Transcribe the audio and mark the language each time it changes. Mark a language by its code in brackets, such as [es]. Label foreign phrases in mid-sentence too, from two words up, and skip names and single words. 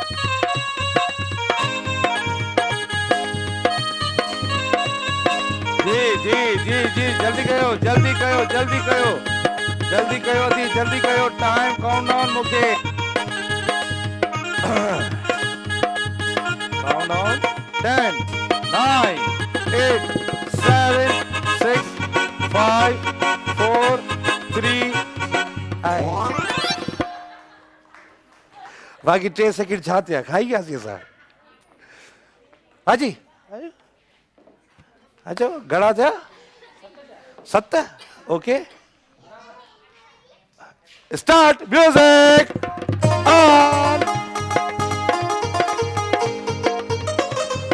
[sd] जी जी जी जी, जल्दी कयो, जल्दी कयो, जल्दी कयो, जल्दी कयो दी, जल्दी कयो। [en] Time countdown मुके countdown 10 9 8 7 6 5 4 3। [sd] बाक़ी 3 सेकंड छा थिया? खाई वियासीं असां। हाजी अच्छा, घणा थिया? [en] 7. OK, start music on.